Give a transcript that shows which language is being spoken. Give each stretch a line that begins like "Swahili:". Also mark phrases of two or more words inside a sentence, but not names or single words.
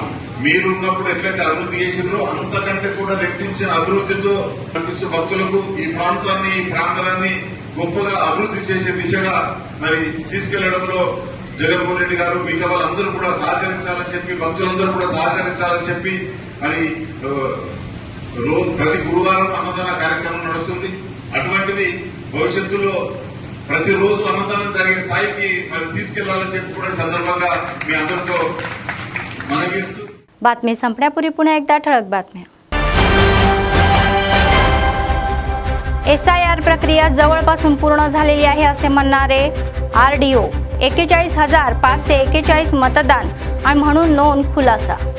Telugu: మీరున్నప్పుడు ఎట్లయితే అభివృద్ధి చేసిందో అంతకంటే కూడా రెట్టించిన అభివృద్ధితో కనిపిస్తూ భక్తులకు ఈ ప్రాంతాన్ని, ఈ ప్రాంతాన్ని గొప్పగా అభివృద్ధి చేసే దిశగా మరి తీసుకెళ్లడంలో జగన్మోహన్ రెడ్డి గారు మిగతా వాళ్ళందరూ కూడా సహకరించాలని చెప్పి, భక్తులందరూ కూడా సహకరించాలని చెప్పి మరి ప్రతి గురువారం అన్నదాన కార్యక్రమం నడుస్తుంది. అటువంటిది భవిష్యత్తులో ప్రతిరోజు అన్నదానం జరిగే స్థాయికి మరి తీసుకెళ్లాలని చెప్పి కూడా సందర్భంగా మీ అందరితో మనవి.
Marathi: बातमी संपण्यापूर्वी पुन्हा एकदा ठळक बातम्या. SIR प्रक्रिया जवळपासून पूर्ण झालेली आहे असे म्हणणारे RDO. 41,541 मतदान आणि म्हणून नोंद खुलासा.